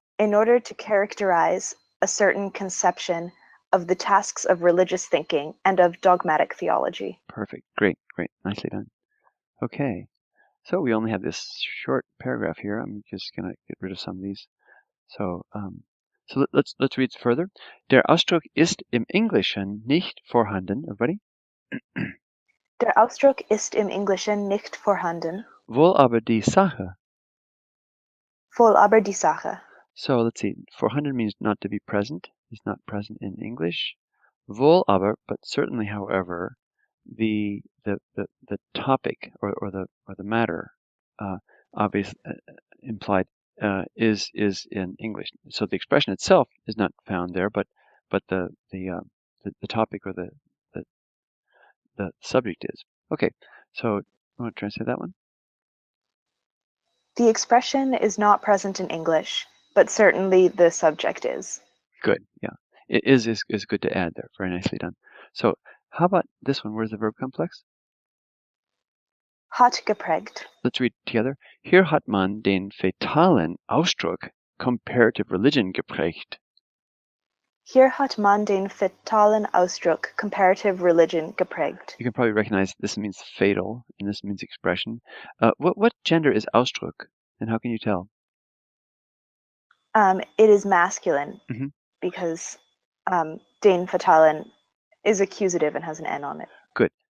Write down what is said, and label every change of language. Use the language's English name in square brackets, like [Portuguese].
[English] in order to characterize a certain conception of the tasks of religious thinking and of dogmatic theology. Perfect. Great. Great. Nicely done. Okay. So we only have this short paragraph here. I'm just gonna get rid of some of these. So let's read further. [German] Der Ausdruck ist im Englischen nicht vorhanden. [English] Everybody. [German] Der Ausdruck ist im Englischen nicht vorhanden, Wohl aber die Sache. wohl aber die Sache. [English] So let's see. Vorhanden means not to be present. It's not present in English. [German] Wohl aber, [English] but certainly, however, the topic or the matter, obviously implied, is in English. So the expression itself is not found there, but the topic or the subject is. Okay, so you want to translate that one? The expression is not present in English, but certainly the subject is. Good. Yeah, it is good to add there. Very nicely done. So how about this one? Where's the verb complex? [German] Hat geprägt. [English] Let's read together. [German] Hier hat man den fatalen Ausdruck [English] comparative religion [German] geprägt. Hier hat man den fatalen Ausdruck [English] comparative religion [German] geprägt. [English] You can probably recognize this means fatal and this means expression. What gender is Ausdruck, and how can you tell? It is masculine Mm-hmm. because [German] den fatalen [English] is accusative and has an N on it. Good.